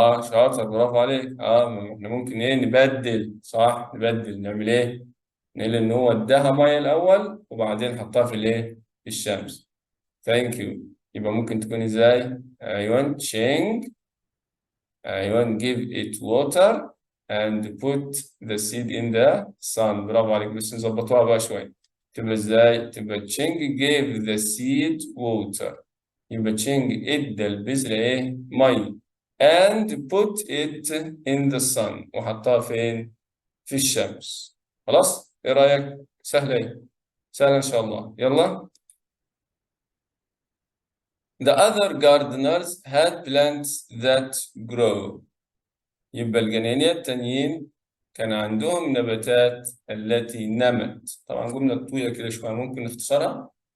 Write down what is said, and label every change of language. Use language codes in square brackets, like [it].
[ar] شاطر برافو عليك. احنا ممكن ايه نبدل، صح، نبدل نعمل ايه؟ نقول إن هو اداها مية الأول وبعدين حطها في الإيه؟ في الشمس. ثانك يو. يبقى ممكن تكون إزاي؟ أيوة change. أيوة [en] give it water and put the seed in the sun. [ar] برافو عليك، بس نظبطوها بقى شوية. تبقى إزاي؟ تبقى [en] change gave the seed water. [ar] يبقى change ادى البذرة إيه؟ مية [en] and put it in the sun [ar] وحطها فين؟ في الشمس. خلاص؟ إيه رأيك؟ سهلة إيه؟ سهلة إن شاء الله. يلا. [en] The other gardeners had plants that grow. [ar] يبقى الجنينية التانيين كان عندهم نباتات التي نمت. طبعا جملة طويلة كده شوية، ممكن نختصرها.